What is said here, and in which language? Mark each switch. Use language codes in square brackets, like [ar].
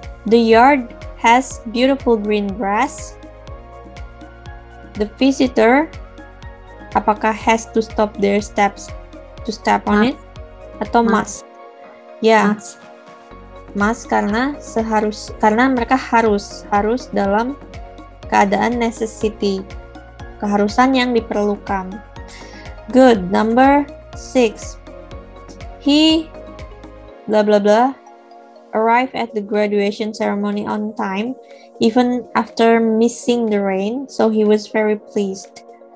[en] The yard has beautiful green grass. The visitor, [id] apakah [en] has to stop their steps to step on it? [id] Atau must? Ya, must karena mereka harus dalam keadaan necessity, keharusan yang diperlukan. [en] Good. Number 6. He blah blah blah arrived at the graduation ceremony on time, even after missing the rain, so he was very pleased.